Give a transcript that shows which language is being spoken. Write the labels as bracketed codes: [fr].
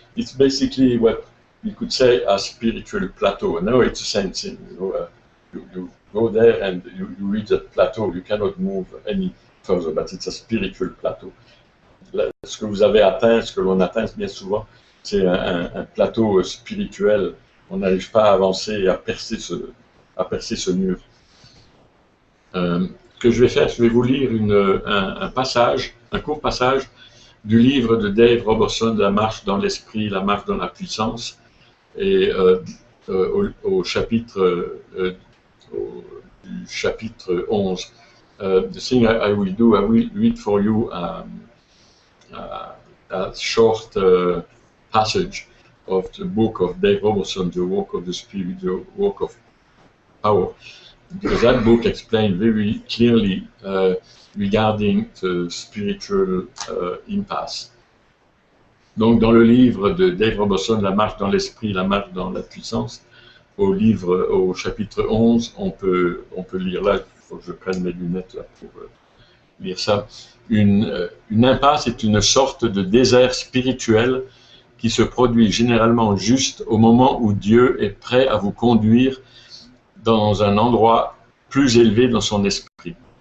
[en] It's basically what we could say a spiritual plateau. And now it's the same thing. You go there and you reach that plateau. You cannot move any further, but it's a spiritual plateau. [fr] Ce que vous avez atteint, ce que l'on atteint bien souvent, c'est un plateau spirituel on n'arrive pas à avancer et à percer ce mur. Ce que je vais faire, je vais vous lire un court passage du livre de Dave Robertson, La marche dans l'esprit, la marche dans la puissance, et au chapitre du chapitre 11. [en] The thing I will do, I will read for you a short passage of the book of Dave Robertson, The Walk of the Spirit, The Walk of Power, because that book explains very clearly regarding the spiritual impasse. [fr] Donc, dans le livre de Dave Robertson, La marche dans l'esprit, la marche dans la puissance, au chapitre 11, on peut lire là, il faut que je prenne mes lunettes là pour lire ça. Une impasse est une sorte de désert spirituel qui se produit généralement juste au moment où Dieu est prêt à vous conduire dans un endroit plus élevé dans son esprit.